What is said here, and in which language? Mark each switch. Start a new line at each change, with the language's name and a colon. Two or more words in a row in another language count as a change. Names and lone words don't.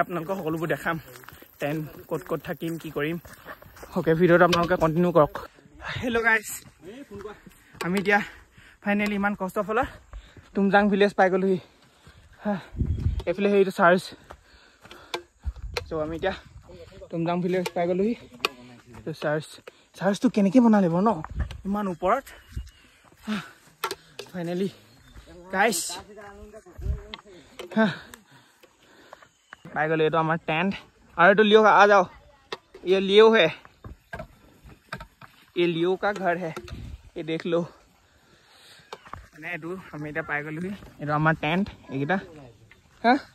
Assamese: আপোনালোকক সকলোবোৰ দেখাম টেণ্ট ক'ত থাকিম কি কৰিম অ'কে ভিডিঅ'টো আপোনালোকে কণ্টিনিউ কৰক
English: hello guys
Assamese: আমি এতিয়া ফাইনেলি ইমান কষ্টৰ ফলত টুমজাং ভিলেজ পাই গ'লোহি এইফালে সেইটো চাৰ্জ চ' আমি এতিয়া টুমজাং ভিলেজ পাই গ'লোহি চাৰ্জটো কেনেকৈ বনালে বাৰু ন ইমান ওপৰত
English: finally guys
Assamese: পাই গ'লো এইটো আমাৰ টেণ্ট আৰু এইটো
Hindi: लियो आ जाओ ये लियो है ये लियो का घर है ये देख लो
Assamese: মানে এইটো আমি এতিয়া পাই গ'লোহি এইটো আমাৰ টেণ্ট এইকেইটা হা